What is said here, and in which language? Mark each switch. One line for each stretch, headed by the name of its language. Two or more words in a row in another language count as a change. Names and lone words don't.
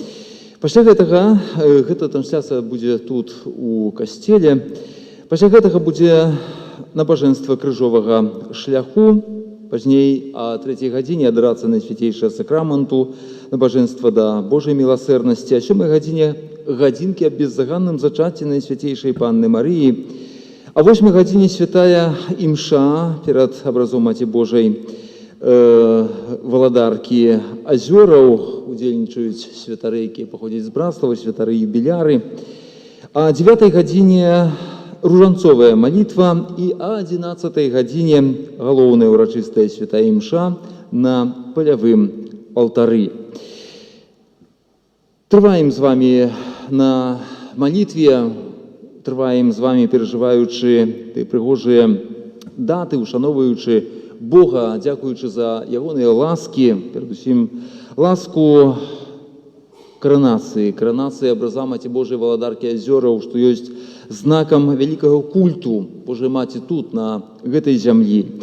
Belarusian: Пасля гэтага, гэта трансляцыя будзе тут у касцеле, пасля гэтага будзе набажэнства крыжовага шляху, пазней о 3 гадзіне адарацца Найсвятейшага сакраменту, набажэнства да Божай міласэрнасці, а 7 гадзіне гадзінкі аб беззаганным зачацці Найсвятейшай Панны Марыі, а 8 гадзіне святая імша перад абразом Маці Божай валадаркі азёраў, удзельнічаюць святары, якія паходзяць з Братслава, святары юбіляры, а 9 гадзіне ружанцовая молитва и о 11 гадзіне галоўная урачыстая святая імша на палявым алтары. Трываем з вами на молитве, трываем з вами перажываючы тыя прыгожыя даты, ушановуючы Бога, дзякуючы за ягоныя ласкі, перадусім ласку коронацыі абраза Маці Божай валадаркі азёраў, што ёсць знакам вялікага культу Божай Маці тут, на гэтай зямлі.